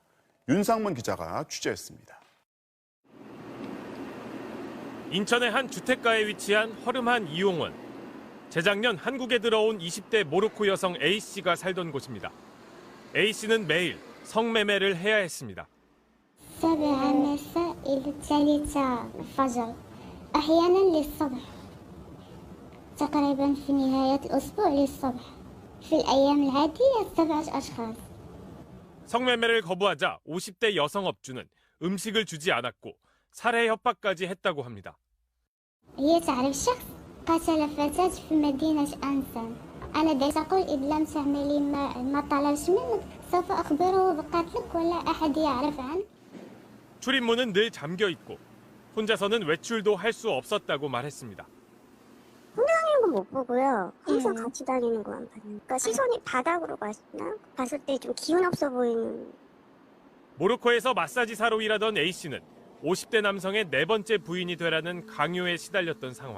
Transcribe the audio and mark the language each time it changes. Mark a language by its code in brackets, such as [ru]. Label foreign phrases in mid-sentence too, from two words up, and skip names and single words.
[ko] 윤상문 기자가 취재했습니다. 인천의 한 주택가에 위치한 허름한 이용원. 재작년 한국에 들어온 20대 모로코 여성 A씨가 살던 곳입니다. A씨는 매일 성매매를 해야 했습니다. [ar] 7 مساء إلى 3 الفجر أحيانا للصبح تقريبا في نهاية الأسبوع للصبح في الأيام العادية 7 أشخاص. [ko] 성매매를 거부하자 50대 여성 업주는 음식을 주지 않았고 살해 협박까지 했다고 합니다. [ar] هي تعرف شخص قتل فتاة في مدينة أنسان. أنا دائما أقول إذا لم تعملي ما طلبش منك سوف أخبره بقتلك ولا أحد يعرف عنه. [ko] 출입문은 늘 잠겨 있고 혼자서는 외출도 할 수 없었다고 말했습니다. 혼자 다니는 건 못 보고요. 항상 같이 다니는 것만 봐요. 그러니까 시선이 바닥으로 갔나? 봤을 때 좀 기운 없어 보이는. 모로코에서 마사지사로 일하던 A씨는 50대 남성의 4번째 부인이 되라는 강요에 시달렸던 상황.